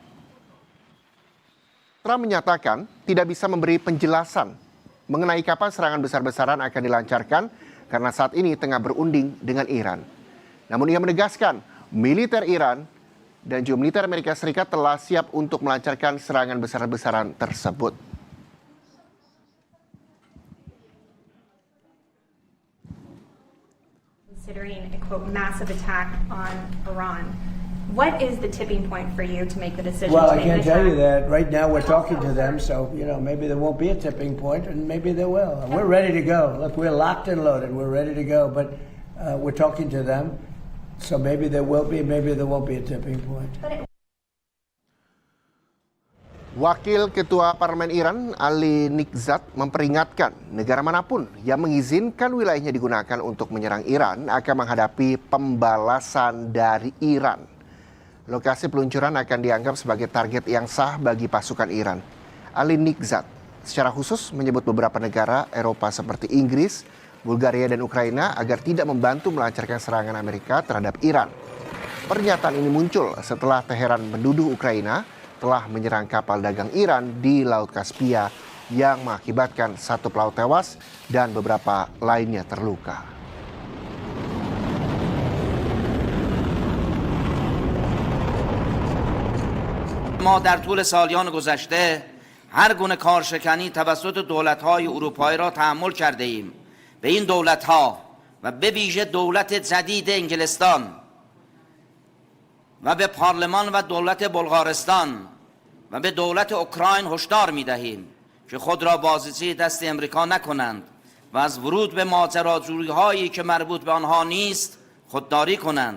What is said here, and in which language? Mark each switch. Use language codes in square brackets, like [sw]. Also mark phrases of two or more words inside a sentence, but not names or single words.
[id] Trump menyatakan tidak bisa memberi penjelasan mengenai kapan serangan besar-besaran akan dilancarkan karena saat ini tengah berunding dengan Iran. Namun ia menegaskan militer Iran dan juga militer Amerika Serikat telah siap untuk melancarkan serangan besar-besaran tersebut. [en] Considering a quote massive attack on Iran. What is the tipping point for you to make the decision? Well, I can't tell you that. Right now we're talking to them, so maybe there won't be a tipping point, and maybe there will. We're ready to go. Look, we're locked and loaded. We're ready to go, but we're talking to them, so maybe there will be, maybe there won't be a tipping point. [id] Wakil Ketua Parlemen Iran, Ali Nikzat, memperingatkan negara manapun yang mengizinkan wilayahnya digunakan untuk menyerang Iran akan menghadapi pembalasan dari Iran. Lokasi peluncuran akan dianggap sebagai target yang sah bagi pasukan Iran. Ali Nikzat secara khusus menyebut beberapa negara Eropa seperti Inggris, Bulgaria, dan Ukraina agar tidak membantu melancarkan serangan Amerika terhadap Iran. Pernyataan ini muncul setelah Teheran menuduh Ukraina telah menyerang kapal dagang Iran di Laut Kaspia yang mengakibatkan 1 pelaut tewas dan beberapa lainnya terluka. [fa] ما در طول سالیان گذشته هر گونه کارشکنی توسط دولت‌های اروپایی را تحمل کرده ایم. به این دولت‌ها و به ویژه دولت جدید انگلستان و به پارلمان و دولت بلغارستان و به دولت اوکراین هشدار می‌دهیم که خود را بازیچه دست امریکا نکنند و از ورود به ماجراجویی‌هایی که مربوط به آنها نیست خودداری کنند.